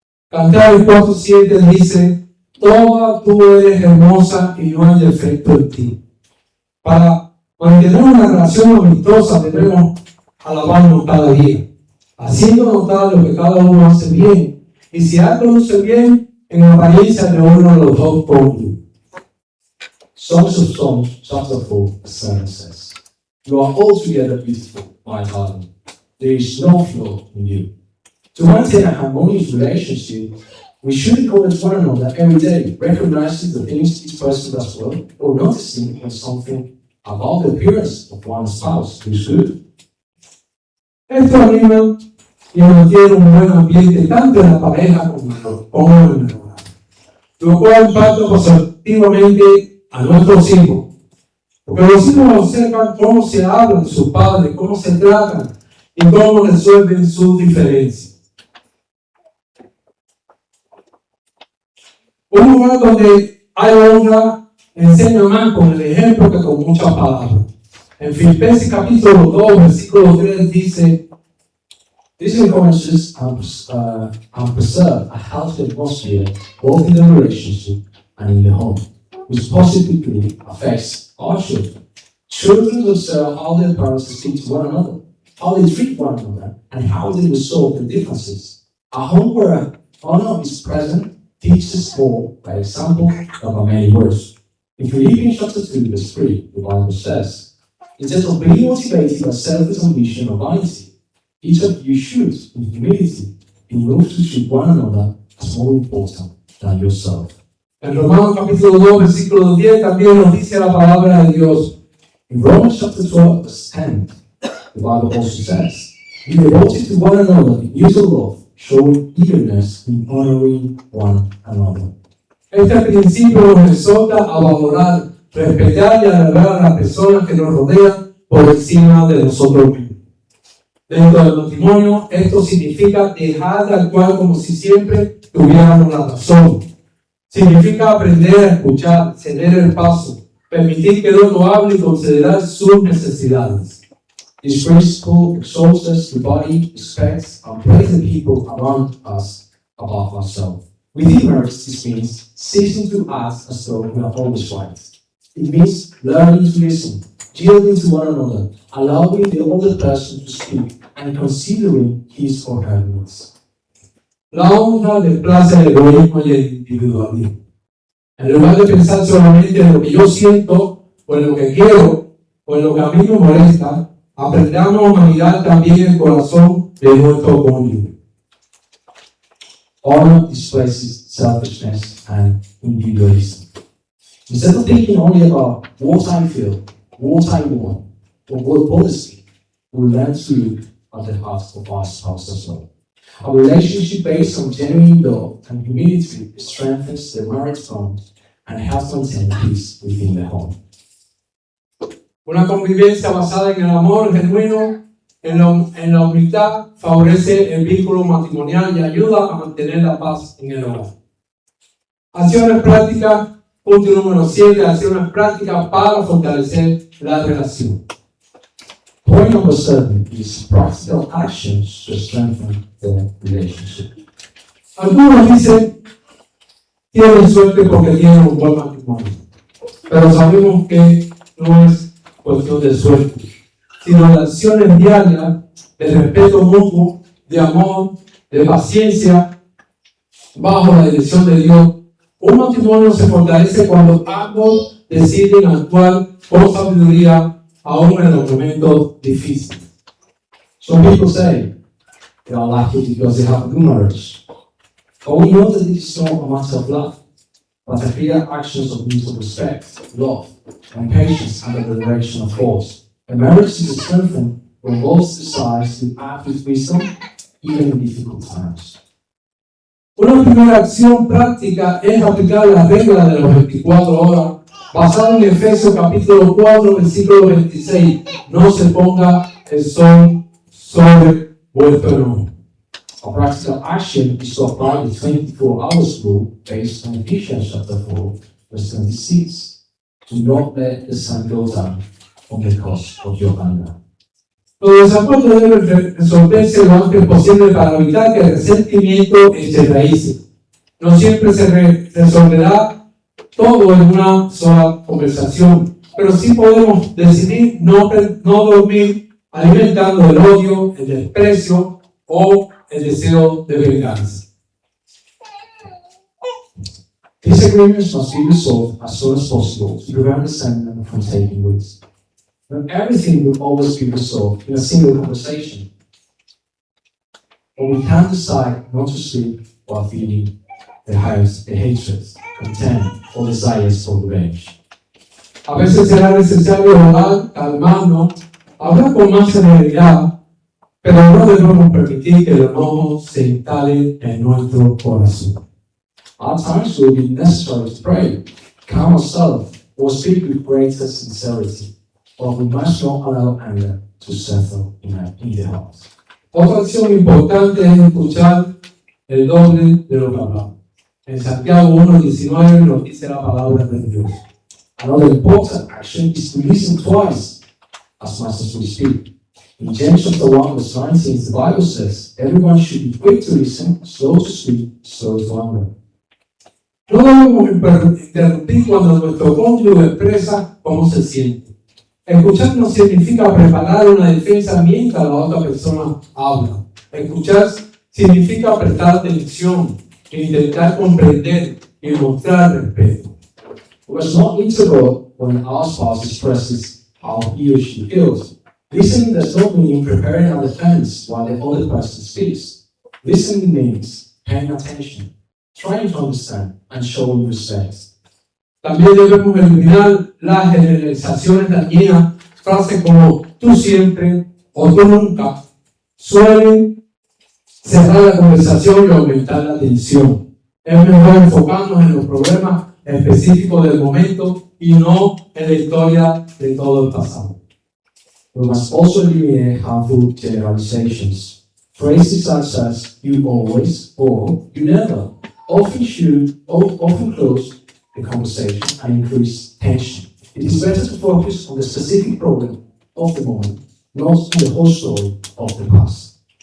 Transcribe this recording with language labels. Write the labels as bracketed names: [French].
[Spanish] Cantares 4:7 dice, toda tú eres hermosa y no hay defecto en ti. Para mantener una relación amistosa debemos alabarnos cada día, haciendo notar lo que cada uno hace bien. Y si algo luce bien, en apariencia de uno de los dos cónyuges. [English] Songs of Songs, chapter 4, verse 7 says, You are altogether beautiful, my darling. There is no flaw in you. To maintain a harmonious relationship, we should encourage one another every day, recognizing the things each person does well, or noticing when something about the appearance of one's spouse is good. [Spanish] Esto anima y mantiene un buen ambiente tanto en la pareja como en el hogar, lo cual impacta positivamente a nuestros hijos, porque los hijos observan cómo se hablan sus padres, cómo se tratan y cómo resuelven sus diferencias. Un lugar donde hay honra enseña más con el ejemplo que con muchas palabras. En Filipenses capítulo 2, versículo 3 dice, [English] This encourages and preserve a healthy atmosphere both in the relationship and in the home, which positively affects our children. Children observe how their parents speak to one another, how they treat one another, and how they resolve their differences. A home where honor is present teaches more by example than by many words. In Philippians chapter 2, verse 3, the Bible says, instead of being motivated by selfish ambition or vanity, each of you should, in humility, be moved to treat one another as more important than yourself. [Spanish] En Romanos capítulo 2, versículo 10 también nos dice la palabra de Dios. [English] In Romans chapter 12, verse 10, the Bible also says, "Be devoted to one another in mutual love, showing eagerness in honoring one another." [Spanish] Este principio nos exhorta a valorar, respetar y alabar a las personas que nos rodean por encima de nosotros mismos. Dentro del matrimonio, esto significa dejar de actuar como si siempre tuviéramos la razón. Significa aprender a escuchar, ceder el paso, permitir que el otro hable y considerar sus necesidades. [English] This principle exalts us to body, respects, and praise the people around us above ourselves. Within marriage, this means ceasing to act as though we are always right. It means learning to listen, yielding to one another, allowing the other person to speak, and considering his or her needs. [Spanish] La honra desplaza el egoísmo y el individualismo. En lugar de pensar solamente en lo que yo siento, o en lo que quiero, o en lo que a mí me molesta, aprendamos a mirar también el corazón de nuestro cónyuge. [English] Honor displaces selfishness and individualism. Instead of thinking only about what I feel, what I want, or what bothers me, we learn to look at the heart of our spouse as well. A relationship based on genuine love and humility strengthens the marriage bond and helps maintain peace within the home. [Spanish] Una convivencia basada en el amor genuino, en la humildad, favorece el vínculo matrimonial y ayuda a mantener la paz en el hogar. Acciones prácticas, punto número 7, acciones prácticas para fortalecer la relación. [English] Point number 7 is practical actions to strengthen the relationship. [Spanish] Algunos dicen, tienen suerte porque tienen un buen matrimonio, pero sabemos que no es cuestión de suerte, sino de acciones diarias, de respeto mutuo, de amor, de paciencia, bajo la dirección de Dios. Un matrimonio se fortalece cuando ambos deciden actuar con sabiduría, aún en los momentos difíciles. [English] Some people say they are lucky because they have a good marriage. But we know that it is not a matter of luck, but the clear actions of mutual respect, love, and patience under the direction of force. A marriage is strengthened when both decides to act with wisdom, even in difficult times. [Spanish] Una primera acción práctica es aplicar la regla de las 24 horas, basada en Efesios capítulo 4, versículo 26. No se ponga el sol sobre vuestro enojo. [English] A practical action is to apply the 24 hours rule based on Ephesians chapter 4, verse 26. Do not let the sun go down on the cause of your anger. [Spanish] Los desacuerdos deben resolverse lo antes posible para evitar que el resentimiento eche raíces. No siempre se resolverá todo en una sola conversación, pero sí podemos decidir no dormir alimentando el odio, el desprecio o el deseo de venganza. [English] Disagreements must be resolved as soon as possible to prevent resentment from taking root. Not everything will always be resolved in a single conversation. But we can decide not to sleep while feeling the hatred, contempt, or desires for revenge. [Spanish] A veces será necesario orar, calmarnos, hablar con más serenidad, pero no debemos permitir que el enojo se instale en nuestro corazón. [English] At times it will be necessary to pray, calm ourselves, or speak with greater sincerity, but we must not allow anger to settle in the heart. [Spanish] Otra acción importante es escuchar el doble de lo que hablamos. En Santiago 1:19 nos dice la palabra de Dios. [English] Another important action is to listen twice as much as we speak. In James chapter 1, verse 19, the Bible says, everyone should be quick to listen, slow to speak, slow to anger. [Spanish] No debemos interrumpir cuando nuestro cónyuge expresa cómo se siente. Escuchar no significa preparar una defensa mientras la otra persona habla. Escuchar significa prestar atención, intentar comprender y mostrar respeto. [English] We must not interrupt when our spouse expresses how he or she feels. Listening does not mean preparing a defense while the other person speaks. Listening means paying attention, trying to understand and showing respect. [Spanish] También debemos eliminar las generalizaciones dañinas, frases como tú siempre o tú nunca, suelen cerrar la conversación y aumentar la tensión. Es mejor enfocarnos en los problemas específicos del momento y no en la historia de todo el pasado. [English] We must also eliminate harmful generalizations. Phrases such as you always or you never often close the conversation and increase tension. It is better to focus on the specific problem of the moment, not on the whole story of the past.